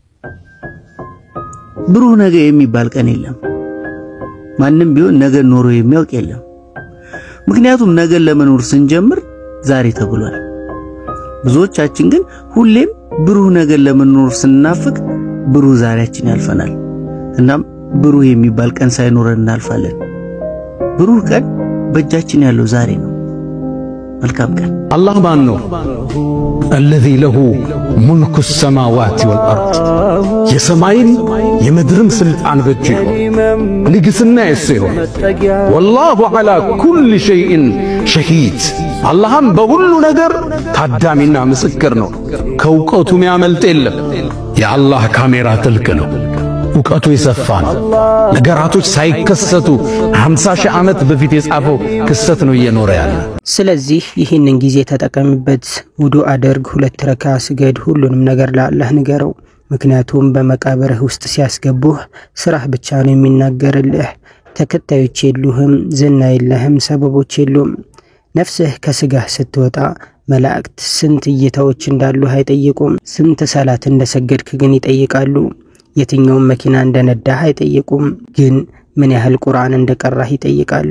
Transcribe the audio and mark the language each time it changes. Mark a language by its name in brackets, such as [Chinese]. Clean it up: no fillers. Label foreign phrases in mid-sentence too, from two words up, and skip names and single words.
[Amharic] ብሩህ ነገ የሚባል ቀን የለም። ማንም ቢሆን ነገ ኖሮ የሚያውቅ የለም። ምክንያቱም ነገ ለመኖር ስንጀምር ዛሬ ተብሏል። ብዙዎቻችን ግን ሁሌም ብሩህ ነገ ለመኖር ስንናፍቅ ብሩህ ዛሬያችን ያልፈናል። እናም ብሩህ የሚባል ቀን ሳይኖረን እናልፋለን። ብሩህ ቀን በእጃችን ያለው ዛሬ ነው። መልካም ቀን። አላህ ማን ነው? [Arabic] الذي له ملك السماوات والأرض [Amharic] የሰማይን የምድርም ስልጣን በእጁ ንግስና የሰየው [Arabic] والله على كل شيء شهيد [Amharic] አላህም በሁሉ ነገር ታዳሚና ምስክር ነው። ከውቀቱ የሚያመልጥ የለም። የአላህ ካሜራ ጥልቅ ነው። ዕውቀቱ የሰፋ ነው። ነገራቶች ሳይከሰቱ 50 ሺህ ዓመት በፊት የጻፈው ክስተት ነው እየኖረ ያለ። ስለዚህ ይህንን ጊዜ ተጠቀምበት። ውዱእ አድርግ፣ 2 ረካ ስገድ፣ ሁሉንም ነገር ለአላህ ንገረው። ምክንያቱም በመቃብርህ ውስጥ ሲያስገቡህ ስራህ ብቻ ነው የሚናገርልህ። ተከታዮች የሉህም፣ ዝና የለህም፣ ሰበቦች የሉም። ነፍስህ ከስጋህ ስትወጣ መላእክት ስንት እይታዎች እንዳሉ አይጠይቁም። ስንት ሰላት እንደሰገድክ ግን ይጠይቃሉ። የትኛውም መኪና እንደነዳህ አይጠይቁም፣ ግን ምን ያህል ቁርአን እንደቀራህ ይጠይቃሉ።